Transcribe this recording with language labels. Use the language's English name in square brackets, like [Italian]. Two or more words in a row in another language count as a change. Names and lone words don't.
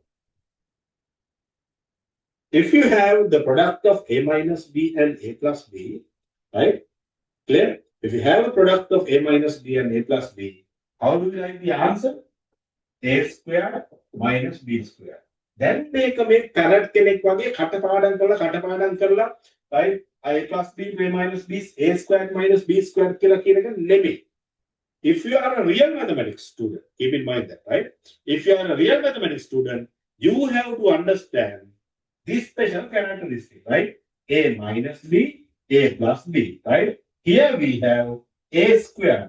[English] If you have the product of a minus b and a plus b, right? Clear? If you have a product of a minus b and a plus b, how do we write the answer? A square minus b square. Then make a parrot [Sinhala] කෙනෙක් වගේ කටපාඩම් කරලා [English] right? A plus b, a minus b, a squared minus b squared [Sinhala] කියලා කියන එක නෙමෙයි. [English] If you are a real mathematics student, keep in mind that, right? If you are a real mathematics student, you have to understand this special characteristic, right? A minus b, a plus b, right? Here we have a squared.